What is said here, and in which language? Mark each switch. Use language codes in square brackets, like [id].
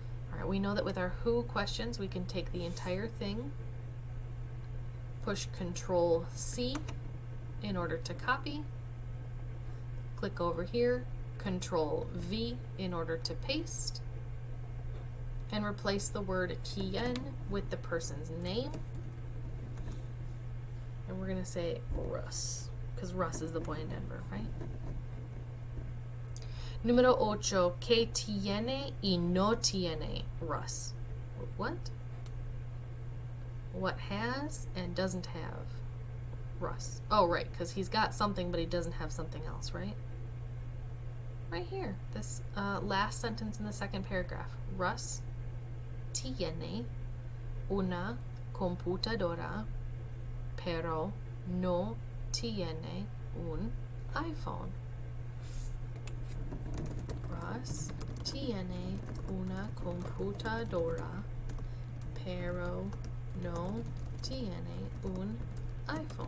[en] All right, we know that with our who questions, we can take the entire thing, push Control C in order to copy, click over here, Control V in order to paste, and replace the word ¿quién with the person's name. And we're going to say Russ, because Russ is the boy in Denver, right? [es] Número 8. ¿Qué tiene y no tiene Russ? [en] What? What has and doesn't have Russ? Oh, right, because he's got something, but he doesn't have something else, right? Right here, this last sentence in the second paragraph. [es] Russ tiene una computadora, pero no tiene un iPhone. Russ tiene una computadora, pero no tiene un iPhone.